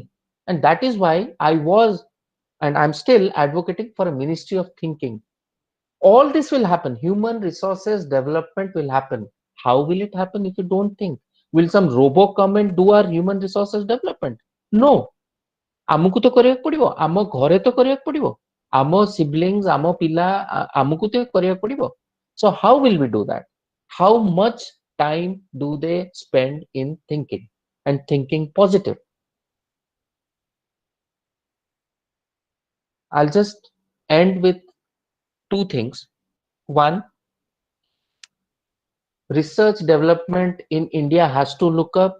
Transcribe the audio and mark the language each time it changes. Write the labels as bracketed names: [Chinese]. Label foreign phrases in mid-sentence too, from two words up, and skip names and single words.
[English] And that is why I was, and I'm still advocating for a ministry of thinking. All this will happen. Human resources development will happen. How will it happen if you don't think? Will some robo come and do our human resources development? No. [Odia] ଆମକୁ ତ କରିବାକୁ ପଡିବ, ଆମ ଘରେ ତ କରିବାକୁ ପଡିବ, ଆମ siblings, ଆମ ପିଲା, ଆମକୁ ତ କରିବାକୁ ପଡିବ. [English] So how will we do that? How much time do they spend in thinking and thinking positive? I'll just end with two things. One, research development in India has to look up.